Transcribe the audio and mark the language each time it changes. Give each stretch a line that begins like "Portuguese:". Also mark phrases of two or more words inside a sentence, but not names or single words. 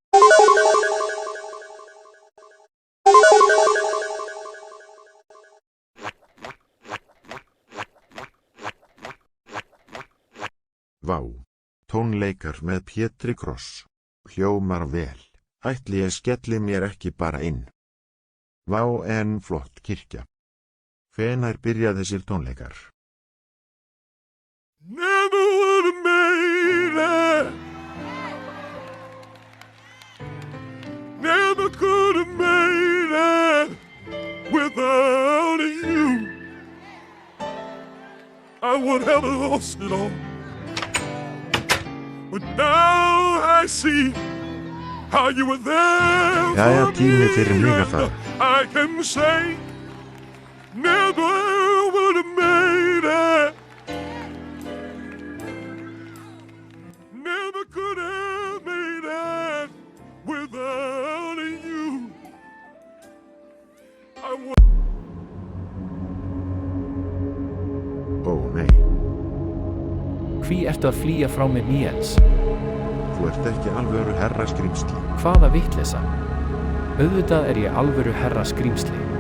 Icelandic: Vá, tónleikar með Pétri Kross. Hljómar vel. Ætli ég skelli mér ekki bara inn. Vá en flott kirkja. Hvenær byrja þessir tónleikar?
English: Never would have made it. Never could have made it without you. I would have lost it all. But now I see how you were there
Icelandic: Jæja,
English: for
Icelandic: tími fyrir mig að
English: me.
Icelandic: fara.
English: I can say never would have made it. Never could have made it without you. I would.
Icelandic: Ó nei, Hví ertu að flýja frá mér Níels? þú ert ekki alvöru herra skrímsli. Hvaða vitleysa? Auðvitað er ég alvöru herra skrímsli.